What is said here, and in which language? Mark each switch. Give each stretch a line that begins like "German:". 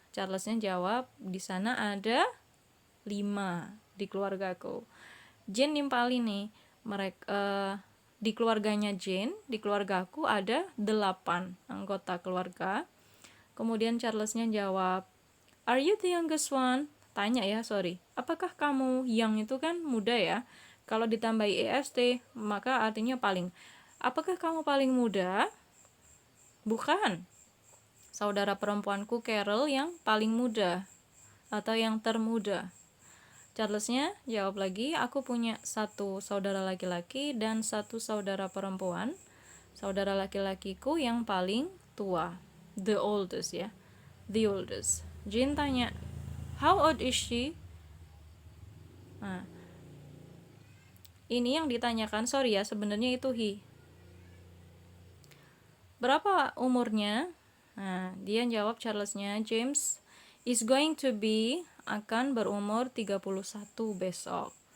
Indonesian: Charlesnya jawab, di sana ada 5 di keluargaku. Jane nimpalin nih, mereka di keluarganya Jane, di keluargaku ada 8 anggota keluarga. Kemudian Charlesnya jawab,
English: are you the youngest one?
Indonesian: Tanya ya, sorry. Apakah kamu yang itu kan muda ya? Kalau ditambahi est, maka artinya paling. Apakah kamu paling muda? Bukan. Saudara perempuanku Carol yang paling muda atau yang termuda. Charlesnya jawab lagi, aku punya 1 saudara laki-laki dan 1 saudara perempuan. Saudara laki-lakiku yang paling tua,
English: the oldest
Indonesian: ya, the oldest. Jane tanya,
English: how old is she?
Indonesian: Nah, ini yang ditanyakan, sorry ya, sebenarnya itu he. Berapa umurnya? Nah, dia jawab Charlesnya,
English: James is going to be,
Indonesian: akan berumur 31 besok.